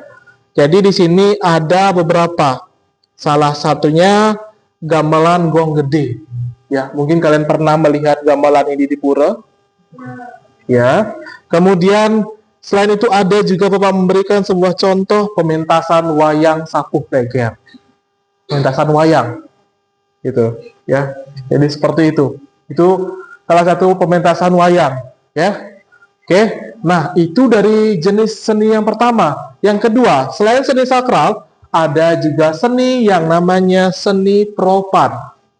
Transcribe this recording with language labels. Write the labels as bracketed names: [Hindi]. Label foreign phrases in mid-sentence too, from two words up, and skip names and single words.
[Indonesian] Jadi di sini ada beberapa. Salah satunya gamelan gong gede. Ya, mungkin kalian pernah melihat gamelan ini di pura. Ya. Kemudian selain itu ada juga Bapak memberikan sebuah contoh pementasan wayang sapuh peger. Pementasan wayang gitu, ya. Jadi seperti itu. Itu salah satu pementasan wayang, ya. Oke. Nah, itu dari jenis seni yang pertama. Yang kedua, selain seni sakral, ada juga seni yang namanya seni profan.